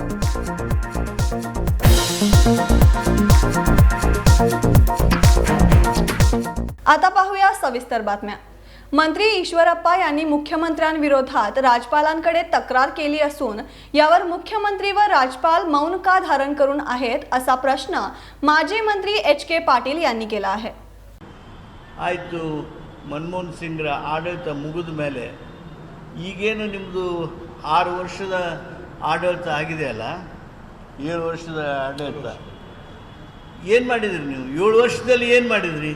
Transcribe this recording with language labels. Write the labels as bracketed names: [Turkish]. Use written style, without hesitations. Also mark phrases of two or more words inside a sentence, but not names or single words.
[Marathi] आता पाहूया सविस्तर बातम्या। मंत्री ईश्वरप्पा यांनी मुख्यमंत्र्यांविरोधात राज्यपालांकडे तक्रार केली असून यावर मुख्यमंत्री व राज्यपाल मौन का धारण करून आहेत असा प्रश्न माजी मंत्री HK पाटील यांनी केला आहे। [Kannada] ಆಯಿತು, ಮನಮೋಹನ್ ಸಿಂಗ್ರ ಆಡಳಿತ ಮುಗಿದ ಮೇಲೆ ಈಗೇನು ನಿಮ್ಮದು 6 ವರ್ಷದ ಆಡಳಿತ ಆಗಿದೆಯಲ್ಲ, 7 ವರ್ಷದ ಆಡಳಿತ ಏನು ಮಾಡಿದ್ರಿ ನೀವು? 7 ವರ್ಷದಲ್ಲಿ ಏನು ಮಾಡಿದ್ರಿ?